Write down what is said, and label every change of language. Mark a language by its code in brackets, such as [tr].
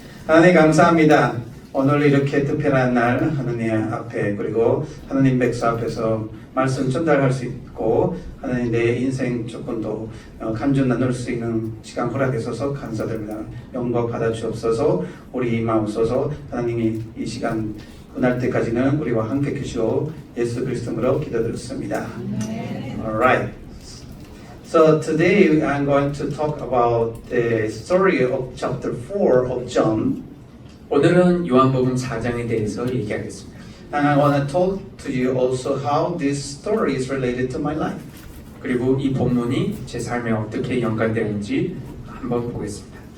[ko] 하나님 감사합니다. 오늘 이렇게 특별한 날 하나님 앞에 그리고 하나님 백성 앞에서 말씀 전달할 수 있고 하나님 내 인생 조금 더 감정 나눌 수 있는 시간 허락해 주셔서 감사드립니다. 영광 받아 주옵소서. 우리 마음소서 하나님이 이 시간 끝날 때까지는 우리와 함께 계시오 예수 그리스도로 기도드렸습니다. [en] Alright. So today I'm going to talk about the story of chapter 4 of John. [ko] 오늘은 요한복음 4장에 대해서 얘기하겠습니다. [en] And I want to talk to you also how this story is related to my life. [ko] 그리고 이 본문이 제 삶에 어떻게 연관되는지 한번 보겠습니다.